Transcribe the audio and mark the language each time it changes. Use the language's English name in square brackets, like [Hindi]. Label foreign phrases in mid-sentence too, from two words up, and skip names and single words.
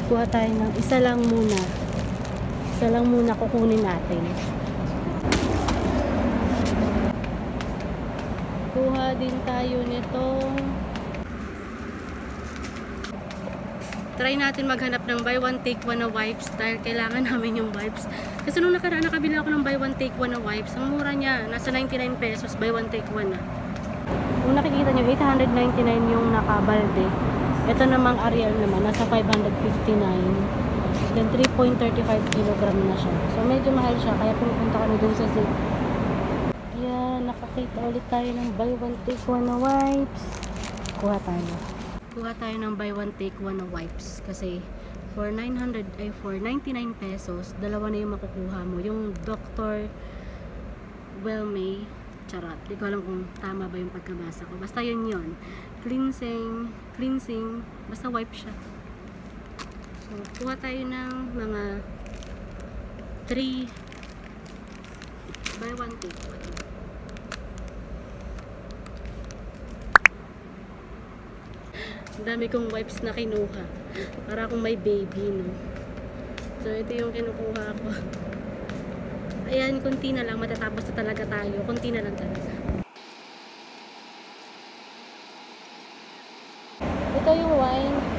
[Filipino] Kuha tayo ng isa lang muna. Isa lang muna kukunin natin. Kuha din tayo nitong. Try natin maghanap ng [English] buy one take one [Filipino] na wipes. Dahil kailangan namin yung wipes. Kasi nung nakaraan nakabila ako ng [English] buy one take one [Filipino] na wipes. Ang mura niya. Nasa 99 pesos. [English] Buy one take one na. [Filipino] Kung nakikita nyo, 899 yung nakabalde. Ito namang Ariel naman, nasa 559. Then 3.35 kilogram na siya. So medyo mahal siya, kaya pupunta kami dun sa Zip. Ayan, nakakita ulit tayo ng [English] buy one take one [Filipino] na wipes. Kuha tayo. Kuha tayo ng [English] buy one take one [Filipino] na wipes. Kasi for 99 pesos, dalawa na yung makukuha mo. Yung Dr. Wellmay. Charot. Di ko alam kung tama ba yung pagkabasa ko. Basta yun yun. Cleansing. Basta wipe siya. So, kuha tayo ng mga 3 [English] buy one take one. [Filipino] Ang dami kong wipes na kinuha. Para akong may baby, no? So, ito yung kinukuha ko. Ayan, kunti na lang. Matatapos na talaga tayo. Kunti na lang talaga. Ito yung wine.